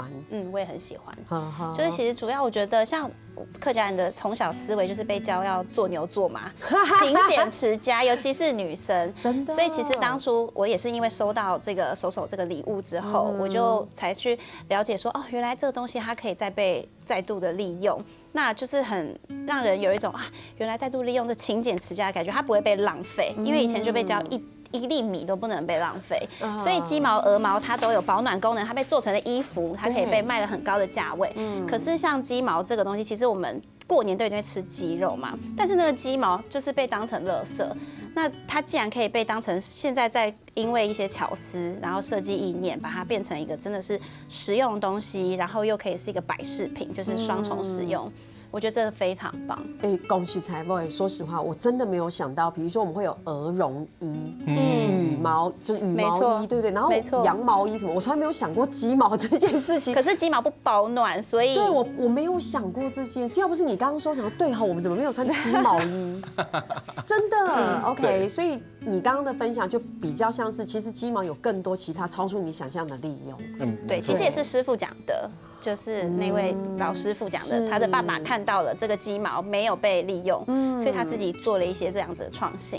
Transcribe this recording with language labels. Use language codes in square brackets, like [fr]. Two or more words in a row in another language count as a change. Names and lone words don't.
[zh] 我也很喜歡。就是其實主要我覺得像客家人的從小思維就是被教要做牛做馬，勤儉持家，尤其是女生。真的。所以其實當初我也是因為收到這個手手這個禮物之後，我就才去了解說，哦，原來這個東西它可以再度的利用。那就是很讓人有一種原來再度利用這勤儉持家的感覺，它不會被浪費，因為以前就被教一粒米都不能被浪費，所以雞毛、鵝毛它都有保暖功能，它被做成了衣服，它可以被賣了很高的價位。可是像雞毛這個東西，其實我們過年都一定會吃雞肉嘛，但是那個雞毛就是被當成垃圾。那它既然可以被當成現在在因為一些巧思，然後設計意念，把它變成一個真的是實用的東西，然後又可以是一個擺飾品，就是雙重使用。我覺得這非常棒。恭喜財妹！說實話，我真的沒有想到，比如說我們會有鵝絨衣、羽毛，就是羽毛衣，對不對？然後羊毛衣什麼，我從來沒有想過雞毛這件事情。可是雞毛不保暖，所以對我沒有想過這件事。要不是你剛剛說，想對哈，我們怎麼沒有穿雞毛衣？真的 OK，所以你刚刚的分享就比较像是，其实鸡毛有更多其他超出你想象的利用。对，其实也是师傅讲的。就是那位老师傅讲的，他的爸爸看到了这个鸡毛没有被利用，所以他自己做了一些这样子的创新。